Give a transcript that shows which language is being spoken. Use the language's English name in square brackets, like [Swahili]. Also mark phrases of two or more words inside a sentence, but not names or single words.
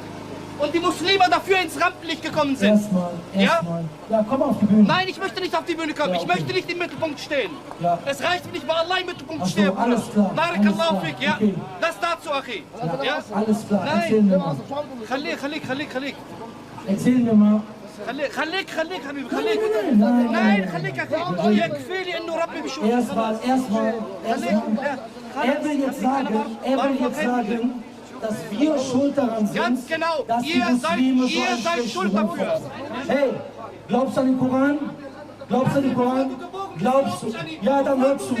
[German] Und die Muslime dafür ins Rampenlicht gekommen sind. Erstmal. Ja, komm auf die Bühne. Nein, ich möchte nicht auf die Bühne kommen. Ich möchte nicht im Mittelpunkt stehen. Es reicht mir nicht, bei Allah im Mittelpunkt zu stehen. Alles klar. [Arabic] بارك الله فيك, [German] ja. Das dazu, Achi. Ja? Alles klar. Nein. Erzähl mir mal. Khalik. Erzähl mir mal. [Arabic] خليك حبيبي خليك nein خليك أخي يكفي لي إنه ربي بيشوف [German] erstmal er will jetzt sagen, dass wir schuld daran sind, ganz genau, dass die Muslime ihr seid schuld dafür. Hey, glaubst du an den Koran? Glaubst du an den Koran? Glaubst du? Ja, dann hör zu.